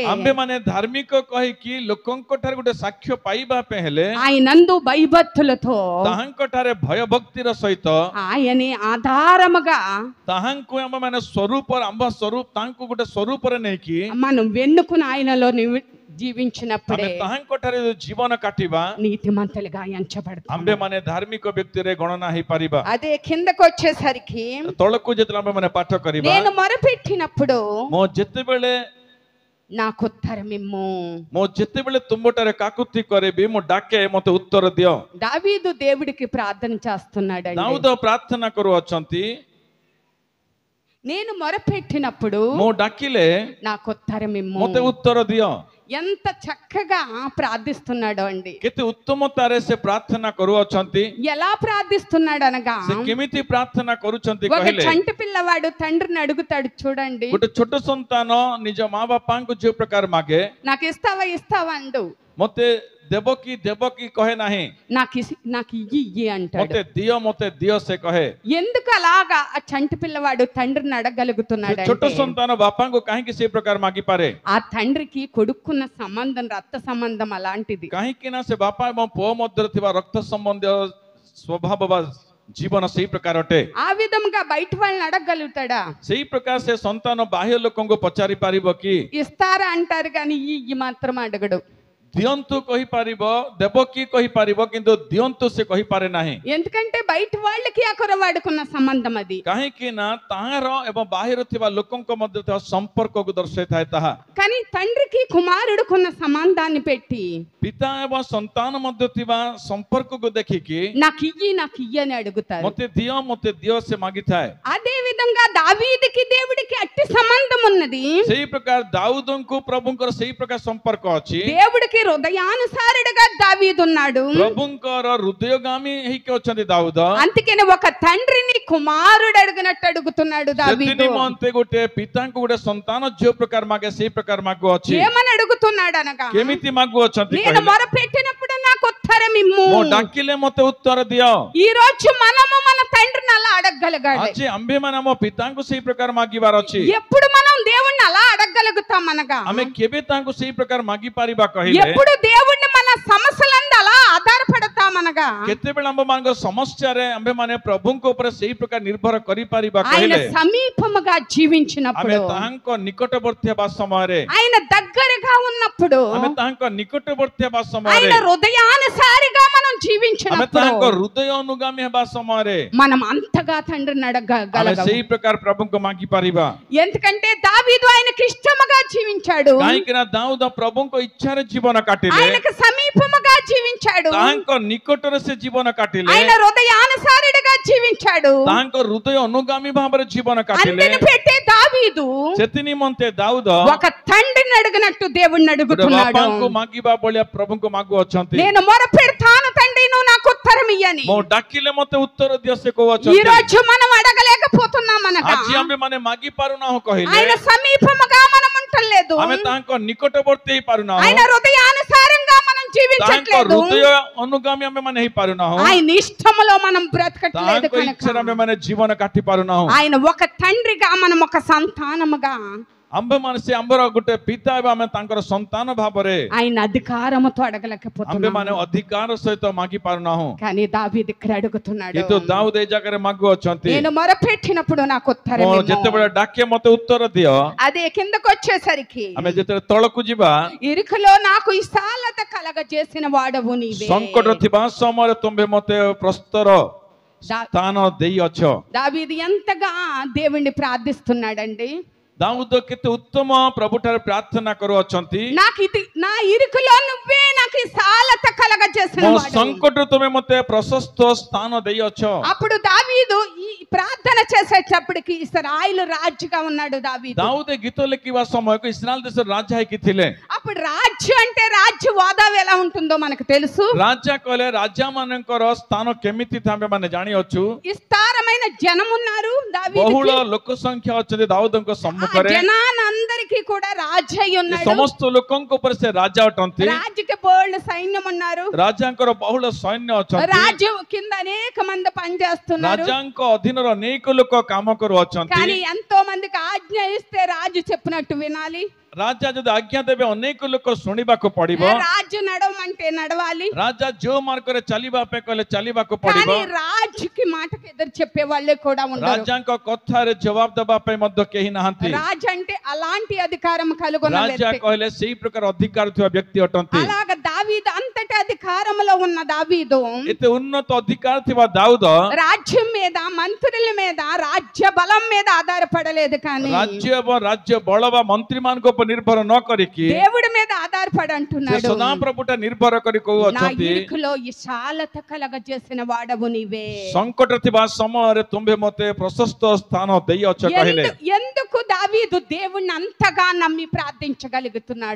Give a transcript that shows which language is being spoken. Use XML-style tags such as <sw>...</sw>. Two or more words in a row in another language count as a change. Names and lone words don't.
<or>ଆମ୍ଭେମାନେ ଧାର୍ମିକ କହିକି ଲୋକଙ୍କ ଠାରେ ଗୋଟେ ସାକ୍ଷ୍ୟ ପାଇବା ପାଇଁ ହେଲେ,</or> <te>ఆయనందు భయభక్తులతో</te> <or>ତାହାଙ୍କ ଠାରେ ଭୟଭକ୍ତିର ସହିତ</or> <te>ఆయనే ఆధారముగా</te> <or>ତାହାଙ୍କୁ ଆମେମାନେ ସ୍ୱରୂପ ଆମ୍ଭ ସ୍ୱରୂପ ତାଙ୍କୁ ଗୋଟେ ସ୍ୱରୂପରେ ନେଇକି</or> <te>మనం వెన్నుకుని ఆయనలో జీవించినప్పుడే</te> <or>ଆମେ ତାହାଙ୍କ ଠାରେ ଜୀବନ କାଟିବା,</or> <te>నీతిమంతులుగా ఎంచబడతాం.</te> <or>ଆମ୍ଭେମାନେ ଧାର୍ମିକ ବ୍ୟକ୍ତିରେ ଗଣନା ହେଇପାରିବା।</or> <te>అదే కిందకు వచ్చేసరికి,</te> <or>ତଳକୁ ଯେତେବେଳେ ଆମେମାନେ ପାଠ କରିବା,</or> <te>నేను మొరపెట్టినప్పుడు</te> <or>ମୁଁ ଯେତେବେଳେ</or> <te>నాకు ఉత్తరమిమ్ము.</te> <or>ତୁମଠାରେ କାକୁତି କରିବି, ମୁଁ ଡାକେ ମତେ ଉତ୍ତର ଦିଅ।</or> <te>దావీదు దేవుడికి ప్రార్థన చేస్తున్నాడండి.</te> <or>ଦାଉଦ ପ୍ରାର୍ଥନା କରୁଅଛନ୍ତି,</or> <te>నేను మొరపెట్టినప్పుడు</te> <or>ମୁଁ ଡାକିଲେ</or> <te>నాకు ఉత్తరమిమ్ము.</te> <or>ମତେ ଉତ୍ତର ଦିଅ।</or> <te>ఎంత చక్కగా ప్రార్థిస్తున్నాడు అండి.</te> <or>କେତେ ଉତ୍ତମତାରେ ସେ ପ୍ରାର୍ଥନା କରୁଅଛନ୍ତି।</or> <te>ఎలా ప్రార్థిస్తున్నాడు అనగా,</te> <or>ସେ କେମିତି ପ୍ରାର୍ଥନା କରୁଛନ୍ତି</or> <te>ఒక</te> <or>କହିଲେ,</or> <te>చంటి పిల్లవాడు తండ్రిని అడుగుతాడు చూడండి,</te> <or>ଗୋଟେ ଛୋଟ ସନ୍ତାନ ନିଜ ମା ବାପାଙ୍କୁ ଯୋଉ ପ୍ରକାର ମାଗେ,</or> <te>నాకు ఇస్తావా ఇస్తావా అండు.</te> <or>ମତେ ଦେବ କି କହେ ନାହିଁ,</or> <te>నాకు ఇయ్యి అంటాడు.</te> <or>ମତେ ଦିଅ ସେ କହେ।</or> <te>ఎందుకు అలాగా ఆ చంటి పిల్లవాడు తండ్రిని అడగలుగుతున్నాడు</te> <or>ଛୋଟ ସନ୍ତାନ ବାପାଙ୍କୁ କାହିଁକି ସେ ପ୍ରକାର ମାଗିପାରେ?</or> <te>ఆ తండ్రికి కొడుకున్న సంబంధం రక్త సంబంధం అలాంటిది.</te> <or>କାହିଁକି ନା ସେ ବାପା ଏବଂ ପୁଅ ମଧ୍ୟରେ ଥିବା ରକ୍ତ ସମ୍ବନ୍ଧୀୟ ସ୍ୱଭାବ ବା ଜୀବନ ସେଇ ପ୍ରକାର ଅଟେ।</or> <te>ఆ విధంగా బయట వాళ్ళని అడగలుగుతాడా?</te> <or>ସେଇ ପ୍ରକାର ସେ ସନ୍ତାନ ବାହ୍ୟ ଲୋକଙ୍କୁ ପଚାରି ପାରିବ କି?</or> <te>ఇస్తారా అంటారు కానీ ఇయ్యి మాత్రం అడగడు.</te> <or>ଦିଅନ୍ତୁ କହିପାରିବ, ଦେବ କି କହିପାରିବ, କିନ୍ତୁ ଦିଅନ୍ତୁ ସେ କହିପାରେ ନାହିଁ।</or> <te>ఎందుకంటే బయట వాళ్ళకి ఆ కురవాడుకున్న సంబంధం అది.</te> <or>କାହିଁକି ନା ତାହାର ଏବଂ ବାହାରେ ଥିବା ଲୋକଙ୍କ ମଧ୍ୟରେ ଥିବା ସମ୍ପର୍କକୁ ଦର୍ଶାଇଥାଏ ତାହା।</or> <te>కానీ తండ్రికి కుమారుడుకున్న సంబంధాన్ని పెట్టి</te> <or>ପିତା ଏବଂ ସନ୍ତାନ ମଧ୍ୟରେ ଥିବା ସମ୍ପର୍କକୁ ଦେଖିକି</or> <te>నాకు ఇయ్యి అని అడుగుతారు.</te> <or>ମତେ ଦିଅ ସେ ମାଗିଥାଏ।</or> <te>అదే విధంగా దావీదుకి దేవుడికి అట్టి సంబంధం ఉన్నది.</te> <or>ସେଇ ପ୍ରକାର ଦାଉଦଙ୍କୁ ପ୍ରଭୁଙ୍କର ସେଇ ପ୍ରକାର ସମ୍ପର୍କ ଅଛି।</or> <te>దేవుడికి హృదయానుసారుడుగా దావీదు ఉన్నాడు.</te> <or>ପ୍ରଭୁଙ୍କର ହୃଦୟଗାମୀ ହେଇକି ଅଛନ୍ତି ଦାଉଦ।</or> <te>అందుకని ఒక తండ్రిని కుమారుడు అడిగినట్టు అడుగుతున్నాడు దావీదు.</te> <or>ସେଥିନିମନ୍ତେ ଗୋଟେ ପିତାଙ୍କୁ ଗୋଟେ ସନ୍ତାନ ଯୋଉ ପ୍ରକାର ମାଗେ ସେଇ ପ୍ରକାର ମାଗୁଅଛି।</or> <te>ఏమని అడుగుతున్నాడు అనగా,</te> <or>କେମିତି ମାଗୁଅଛନ୍ତି</or> <te>నేను</te> <or>କହିଲେ,</or> <te>మొరపెట్టినప్పుడు నాకు ఉత్తరం ఇమ్ము.</te> <or>ମୁଁ ଡାକିଲେ ମତେ ఉତ୍ତର ଦିଅ।</or> <te>ఈ రోజు మనము మన తండ్రిని అలా అడగగలగాలి.</te> <or>ଆଜି ଆମ୍ଭେମାନେ ଆମ ପିତାଙ୍କୁ ସେଇ ପ୍ରକାର ମାଗିବାର ଅଛି।</or> <te>ఎప్పుడు మనం దేవుణ్ణి అలా అడగగలుగుతాం అనగా,</te> <or>ଆମେ କେବେ ତାଙ୍କୁ ସେଇ ପ୍ରକାର ମାଗି ପାରିବା କହିଲେ,</or> <te>ఎప్పుడు దేవుణ్ణి మన సమస్యలందు అలా ఆధారపడతాం అనగా,</te> <or>କେତେବେଳେ ଆମ୍ଭମାନଙ୍କ ସମସ୍ୟାରେ ଆମ୍ଭେମାନେ ପ୍ରଭୁଙ୍କ ଉପରେ ସେଇ ପ୍ରକାର ନିର୍ଭର କରିପାରିବା</or> <te>ఆయన</te> <or>କହିଲେ,</or> <te>సమీపముగా</te> <or>ଆମେ</or> <te>జీవించినప్పుడు,</te> <or>ତାହାଙ୍କ ନିକଟବର୍ତ୍ତୀ ହେବା ସମୟରେ,</or> <te>ఆయన దగ్గరగా ఉన్నప్పుడు,</te> <or>ଆମେ ତାହାଙ୍କ ନିକଟବର୍ତ୍ତୀ ହେବା</or> <te>ఆయన</te> <or>ସମୟରେ,</or> <te>హృదయానుసారిగా మనం</te> <or>ଆମେ</or> <te>జీవించినప్పుడు</te> <or>ତାହାଙ୍କ ହୃଦୟ ଅନୁଗାମୀ ହେବା ସମୟରେ</or> <te>మనం అంతగా తండ్రిని</te> <or>ଆମେ</or> <te>అడగగలగం.</te> <or>ସେଇ ପ୍ରକାର ପ୍ରଭୁଙ୍କୁ ମାଗି ପାରିବା।</or> <te>ఎందుకంటే దావీదు ఆయనకి ఇష్టముగా జీవించాడు,</te> <or>କାହିଁକି ନା ଦାଉଦ ପ୍ରଭୁଙ୍କ ଇଚ୍ଛାରେ ଜୀବନ କାଟିଲେ,</or> <te>ఆయనకు సమీపముగా జీవించాడు,</te> <or>ତାହାଙ୍କ ନିକଟରେ ସେ ଜୀବନ କାଟିଲେ,</or> <te>ఆయన హృదయానుసారుడిగా జీవించాడు.</te> <or>ତାହାଙ୍କ ହୃଦୟ ଅନୁଗାମୀ ଭାବରେ ଜୀବନ କାଟିଲେ।</or> <te>అందుని పెట్టే దావీదు</te> <or>ସେଥି ନିମନ୍ତେ ଦାଉଦ</or> <te>ఒక తండ్రిని అడిగినట్టు దేవుణ్ణి అడుగుతున్నాడు.</te> <or>ବାପାଙ୍କୁ ମାଗିବା ଭଳିଆ ପ୍ରଭୁଙ୍କୁ ମାଗୁଅଛନ୍ତି।</or> <te>నేను మొరపెడతాను తండ్రి, నువ్వు నాకు ఉత్తరం ఇయ్యని.</te> <or>ମୁଁ ଡାକିଲେ ମତେ ଉତ୍ତର ଦିଅ ସେ</or> <te>ఈ</te> <or>କହୁଅଛନ୍ତି।</or> <te>రోజు మనం అడగలేకపోతున్నాం అనగా,</te> <or>ଆଜି ଆମ୍ଭେମାନେ ମାଗି ପାରୁନାହୁଁ କହିଲେ,</or> <te>ఆయన సమీపముగా మనం ఉండలేదు,</te> <or>ଆମେ ତାଙ୍କ ନିକଟବର୍ତ୍ତୀ ହେଇପାରୁନାହୁଁ,</or> <te>ఆయన హృదయానుసారంగా మనం</te> <or>ତାଙ୍କ</or> <te>జీవించట్లేదు,</te> <or>ହୃଦୟ ଅନୁଗାମୀ ଆମ୍ଭେମାନେ ହେଇପାରୁନାହୁଁ,</or> <te>ఆయన ఇష్టములో మనం బ్రతకట్లేదు</te> <or>ତାଙ୍କ</or> <te>కనుక</te> <or>ଇଚ୍ଛାରେ ଆମ୍ଭେମାନେ ଜୀବନ କାଟି ପାରୁନାହୁଁ।</or> <te>ఆయన ఒక తండ్రిగా, మనం ఒక సంతానముగా</te> <or>ଆମ୍ଭେମାନେ ସେ ଆମ୍ଭର ଗୋଟେ ପିତା ଏବଂ ଆମେ ତାଙ୍କର ସନ୍ତାନ ଭାବରେ</or> <te>ఆయన అధికారముతో అడగలేకపోతున్నాం.</te> <or>ଆମ୍ଭେମାନେ ଅଧିକାର ସହିତ ମାଗି ପାରୁନାହୁଁ।</or> <te>కానీ దావీదు ఇక్కడ అడుగుతున్నాడు,</te> <or>କିନ୍ତୁ ଦାଉଦ ଏ ଜାଗାରେ ମାଗୁଅଛନ୍ତି,</or> <te>నేను మొరపెట్టినప్పుడు నాకు ఉత్తరం</te> <or>ମୁଁ</or> <te>ఇమ్ము.</te> <or>ଯେତେବେଳେ ଡାକେ ମତେ ଉତ୍ତର ଦିଅ।</or> <te>అదే కిందకు వచ్చేసరికి,</te> <or>ଆମେ ଯେତେବେଳେ ତଳକୁ ଯିବା,</or> <te>ఇరుకులో నాకు విశాలత కలగజేసిన వాడవు నీవే.</te> <or>ସଙ୍କଟ ଥିବା ସମୟରେ ତୁମ୍ଭେ ମତେ ପ୍ରସ୍ତର ସ୍ଥାନ ଦେଇଅଛ।</or> <te>దావీదు ఎంతగా దేవుణ్ణి ప్రార్థిస్తున్నాడండి.</te> <or>ଦାଉଦ କେତେ ଉତ୍ତମ ପ୍ରଭୁଠାରେ ପ୍ରାର୍ଥନା କରୁଅଛନ୍ତି,</or> <te>నాకు ఇది నా ఇరుకులో నువ్వే నాకు విశాలత కలగజేసిన</te> <or>ମୋ</or> <te>వాడవు.</te> <or>ସଙ୍କଟରେ ତୁମେ ମତେ ପ୍ରଶସ୍ତ ସ୍ଥାନ ଦେଇଅଛ।</or> <te>అప్పుడు దావీదు ఈ ప్రార్థన చేసేటప్పటికి ఇశ్రాయేలు రాజుగా ఉన్నాడు దావీదు.</te> <or>ଦାଉଦ ଗୀତ ଲେଖିବା ସମୟକୁ ఇశ్రాయేల్ దేశର రాజା ହେଇକି ଥିଲେ।</or> <te>అప్పుడు రాజ్యం అంటే రాజ్య హోదా ఎలా ఉంటుందో మనకు తెలుసు.</te> <or>ରାଜା କହିଲେ ରାଜା ମାନଙ୍କର ସ୍ଥାନ କେମିତି ଥାଏ ଆମେ ମାନେ ଜାଣିଅଛୁ।</or> <te>విస్తారమైన జనం ఉన్నారు దావీదుకి.</te> <or>ବହୁଳ ଲୋକ ସଂଖ୍ୟା ଅଛନ୍ତି ଦାଉଦଙ୍କ ସମ୍ମୁଖରେ।</or> <te>జనానందరికీ కూడా రాజు అయి ఉన్నాడు.</te> <or>ସମସ୍ତ ଲୋକଙ୍କ ଉପରେ ସେ ରାଜା ଅଟନ୍ତି।</or> <te>రాజుకి బోల్డ్ సైన్యం ఉన్నారు.</te> <or>ରାଜାଙ୍କର ବହୁଳ ସୈନ୍ୟ ଅଛନ୍ତି।</or> <te>రాజు కింద అనేక మంది పనిచేస్తున్నారు.</te> <or>ରାଜାଙ୍କ ଅଧୀନର ଅନେକ ଲୋକ କାମ କରୁଅଛନ୍ତି।</or> <te>కానీ ఎంతో మందికి ఆజ్ఞ ఇస్తే రాజు చెప్పినట్టు వినాలి.</te> <or>ରାଜା ଯଦି ଆଜ୍ଞା ଦେବେ ଅନେକ ଲୋକ ଶୁଣିବାକୁ ପଡିବ।</or> <te>రాజు నడవమంటే నడవాలి.</te> <or>ରାଜା ଯୋଉ ମାର୍ଗରେ ଚାଲିବା ପାଇଁ କହିଲେ ଚାଲିବାକୁ ପଡିବ।</or> <te>కానీ రాజుకి మాటకి ఎదురు చెప్పే వాళ్ళే కూడా ఉన్నారు.</te> <or>ରାଜାଙ୍କ କଥାରେ ଜବାବ ଦେବା ପାଇଁ ମଧ୍ୟ କେହି ନାହାନ୍ତି।</or> <te>రాజు అంటే అలాంటి అధికారం కలుగున్న</te> <or>ରାଜା</or> <te>వ్యక్తి.</te> <or>କହିଲେ ସେଇ ପ୍ରକାର ଅଧିକାର ଥିବା ବ୍ୟକ୍ତି ଅଟନ୍ତି।</or> <te>అలాగ దావీదు అంతటి అధికారంలో ఉన్న దావీదు</te> <or>ଏତେ ଉନ୍ନତ ଅଧିକାର ଥିବା ଦାଉଦ</or> <te>రాజ్యం మీద, మంత్రుల మీద, రాజ్య బలం మీద ఆధారపడలేదు, కానీ</te> <or>ରାଜ୍ୟ ଏବଂ ରାଜ୍ୟ ବଳ ବା ମନ୍ତ୍ରୀ ମାନଙ୍କ ଉପରେ ନିର୍ଭର ନ କରିକି</or> <te>దేవుడి మీద ఆధారపడి</te> <or>ସେ</or> <te>అంటున్నాడు,</te> <or>ସଦାପ୍ରଭୁଟା ନିର୍ଭର କରି</or> <te>నా</te> <or>କହୁଅଛନ୍ତି,</or> <te>ఇరుకులో విశాలత కలగజేసిన వాడవు నీవే.</te> <or>ସଙ୍କଟ ଥିବା ସମୟରେ ତୁମ୍ଭେ ମତେ ପ୍ରଶସ୍ତ ସ୍ଥାନ ଦେଇଅଛ କହିଲେ।</or> <te>ఎందుకు దావీదు దేవుణ్ణి అంతగా నమ్మి ప్రార్థించగలుగుతున్నాడు?</te>